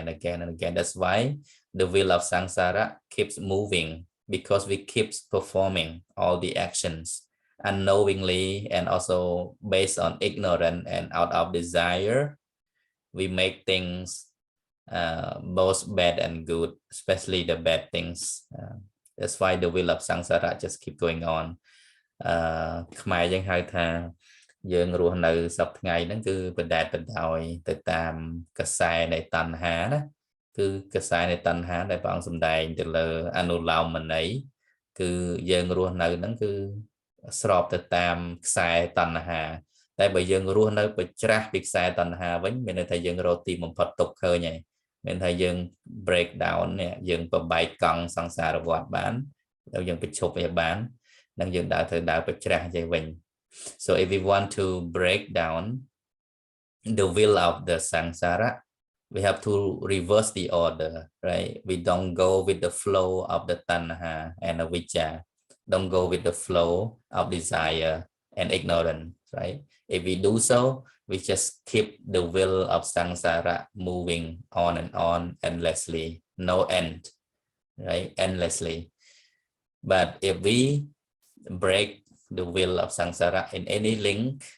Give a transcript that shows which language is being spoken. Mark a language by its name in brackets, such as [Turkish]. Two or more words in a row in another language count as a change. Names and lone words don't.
[English] and again that's why the wheel of samsara keeps moving because we keep performing all the actions unknowingly and also based on ignorance and out of desire we make things both bad and good especially the bad things that's why the wheel of samsara just keep going on [Khmer] ខ្មែរយើងហៅថាយើងរស់នៅសពថ្ងៃហ្នឹងគឺ បដែតបដោយទៅតាមកសែនៃតណ្ហាណាគឺកសែនៃតណ្ហាដែលព្រះអង្គសម្ដែងទៅលើអនុឡោមន័យគឺយើងរស់នៅហ្នឹងគឺស្របទៅតាមខ្សែតណ្ហាតែបើ យើងរស់នៅបច្ច្រាស់ពីខ្សែតណ្ហាវិញមានន័យថាយើងរកទីបំផុតទុកឃើញហើយមានថាយើង [English] break down [Khmer] នេះយើងបបែកកង់សង្សារវដ្ត បានហើយយើងបញ្ឈប់វាបាននឹងយើងដើរទៅដើរបច្ច្រាស់ទៅវិញ [English] so if we want to break down the wheel of the samsara we have to reverse the order right we don't go with the flow of the tanha and avijja don't go with the flow of desire and ignorance right if we do so we just keep the wheel of samsara moving on and on endlessly no end right endlessly but if we break the wheel of samsara in any link